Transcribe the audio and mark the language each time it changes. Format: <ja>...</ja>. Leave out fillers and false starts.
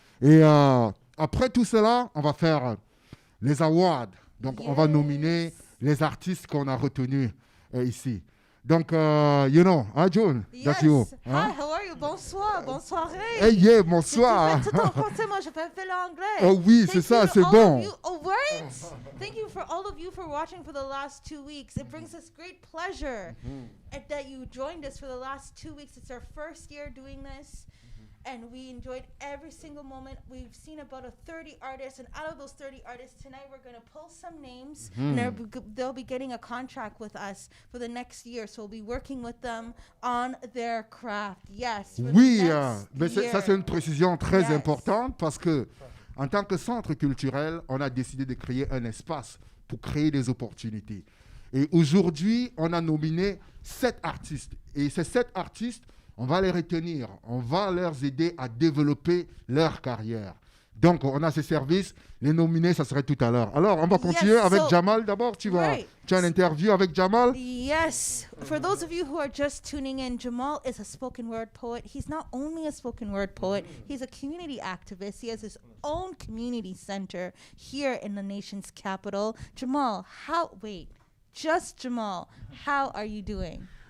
<fr>Et après tout cela, on va faire les awards. Donc, on va nominer les artistes qu'on a retenus ici.</fr> <en>Donc, June, that's you. Hi, how are you?</en> <fr>Bonsoir, bonsoir.</fr> <en>Hey, yeah, bonsoir.</en> <fr>Tout en français, moi je fais l'anglais. Oh oui, c'est ça, c'est bon.</fr> <en>Oh, right? Thank you for all of you for watching for the last 2 weeks. It brings us great pleasure that you joined us for the last 2 weeks. It's our first year doing this. And we enjoyed every single moment. We've seen about 30 artists, and out of those 30 artists, tonight we're going to pull some names, and they'll be getting a contract with us for the next year. So we'll be working with them on their craft. Yes.</en> <fr>Oui, mais ça c'est une précision très importante parce que en tant que centre culturel, on a décidé de créer un espace pour créer des opportunités. Et aujourd'hui, on a nominé 7 artistes. Et ces 7 artistes, on va les retenir, on va leur aider à développer leur carrière. Donc, on a ces services, les nominés, ça serait tout à l'heure. Alors, on va continuer avec Jamaal d'abord. Tu as une interview avec Jamaal?</fr> <en>Yes. For those of you who are just tuning in, Jamaal is a spoken word poet. He's not only a spoken word poet, he's a community activist. He has his own community center here in the nation's capital. Jamaal, Jamaal, how are you doing?</en>